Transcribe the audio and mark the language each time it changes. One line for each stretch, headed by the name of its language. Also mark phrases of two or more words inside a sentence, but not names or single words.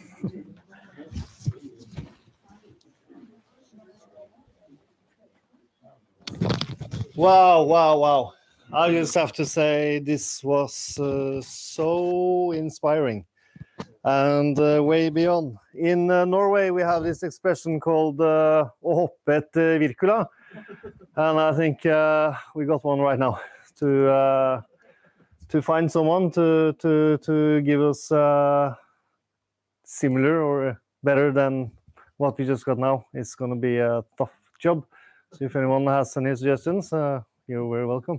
English: Wow, wow, wow. I just have to say this was so inspiring and way beyond. In Norway, we have this expression called
Norwegian: å hoppe etter Wirkola.
English: And I think we got one right now to find someone to give us similar or better than what we just got now. It's going to be a tough job. So if anyone has any suggestions, you're very welcome.